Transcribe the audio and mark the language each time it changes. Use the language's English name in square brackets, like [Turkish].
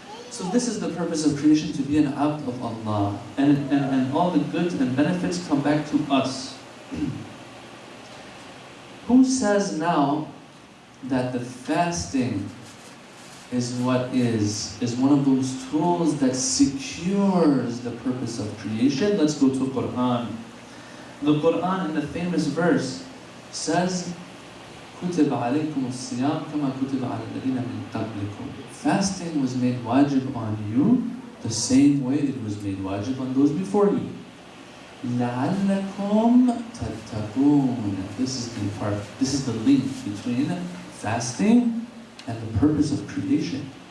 [English] So this is the purpose of creation, to be an abd of Allah. And all the goods and benefits come back to us. Who says now that the fasting is one of those tools that secures the purpose of creation? Let's go to Quran. The Quran in the famous verse says, [Arabic] كُتِبَ عَلَيْكُمُ الصِّيَامُ كَمَا كُتِبَ عَلَى الَّذِينَ مِن قَبْلِكُم. [English] Fasting was made wajib on you the same way it was made wajib on those before you. [Arabic] لَعَلَّكُمْ تَتَّقُونَ. [English] This is the link between fasting and the purpose of creation.